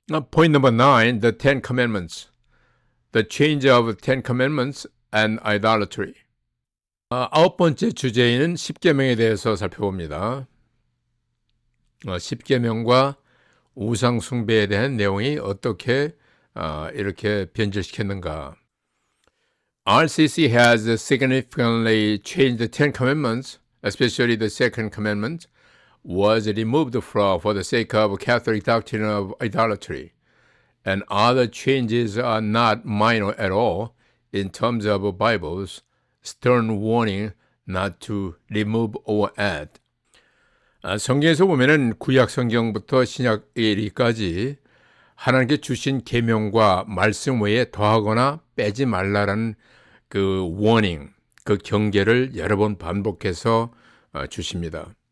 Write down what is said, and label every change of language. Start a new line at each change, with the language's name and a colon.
English: Point number 9, the Ten Commandments. The change of Ten Commandments and idolatry.
Korean: 아홉 번째 주제인 십계명에 대해서 살펴봅니다. 십계명과 우상 숭배에 대한 내용이 어떻게 이렇게 변질시켰는가.
English: RCC has significantly changed the Ten Commandments, especially the second commandment was removed for the sake of Catholic doctrine of idolatry, and other changes are not minor at all in terms of Bible's stern warning not to remove or add.
Korean: 성경에서 보면은 구약 성경부터 신약 이르기까지 하나님께 주신 계명과 말씀 외에 더하거나 빼지 말라라는 그 워닝, 그 경계를 여러 번 반복해서 주십니다.